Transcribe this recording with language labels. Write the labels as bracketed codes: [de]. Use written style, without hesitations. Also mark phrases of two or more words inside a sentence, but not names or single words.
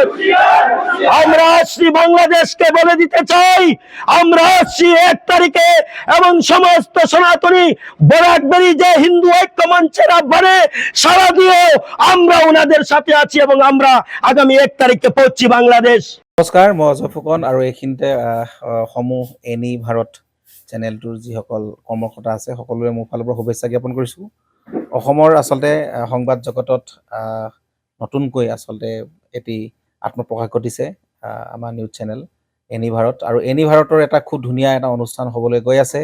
[bn] আমরা আসছি বাংলাদেশকে বলে দিতে চাই, আমরা আসছি 1 তারিখে এবং সমস্ত সনাতনী বরাকবেরি যে হিন্দু ঐক্য মঞ্চের আহ্বানে সাড়া দিয়ে আমরা ওনাদের সাথে আছি এবং আমরা আগামী 1 তারিখে পৌঁছছি বাংলাদেশ। [as] নমস্কাৰ, মই অজয় ফুকন আৰু এইখিনিতে সমূহ এনি ভাৰত চেনেলটোৰ যিসকল কৰ্মকৰ্তা আছে সকলোৰে মোৰ ফালৰ পৰা শুভেচ্ছা জ্ঞাপন কৰিছোঁ। অসমৰ আচলতে সংবাদ জগতত নতুনকৈ আচলতে এটি আত্মপ্ৰকাশ ঘটিছে আমাৰ নিউজ চেনেল এনি ভাৰত, আৰু এনি ভাৰতৰ এটা খুব ধুনীয়া এটা অনুষ্ঠান হ'বলৈ গৈ আছে।